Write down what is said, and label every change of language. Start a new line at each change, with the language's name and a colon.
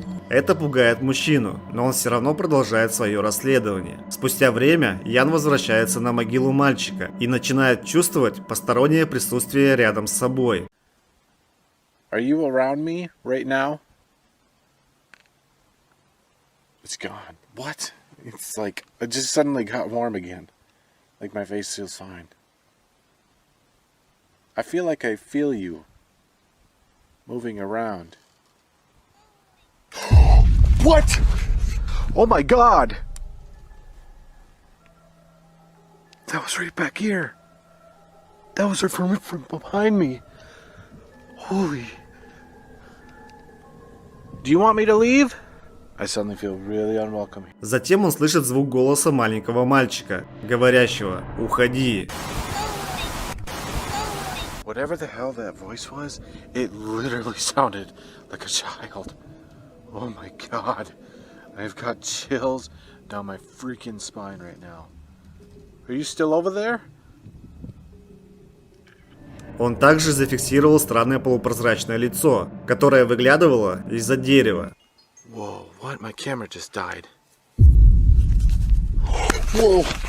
Russian: Это пугает мужчину, но он все равно продолжает свое расследование. Спустя время Ян возвращается на могилу мальчика и начинает чувствовать постороннее присутствие рядом с собой.
English: Are you around me right now? It's gone. What? It's like, it just suddenly got warm again. Like my face feels fine. I feel like I feel you moving around. What? Oh my god! That was right back here. That was from behind me. Holy. Do you want me to leave? I suddenly feel really unwelcome.
Russian: Затем он слышит звук голоса маленького мальчика, говорящего «Уходи».
English: Whatever the hell that voice was, it literally sounded like a child. Oh my god. I've got chills down my freaking spine right now. Are you still over there?
Russian: Он также зафиксировал странное полупрозрачное лицо, которое выглядывало из-за дерева.
English: Whoa, what? My camera just died. Whoa!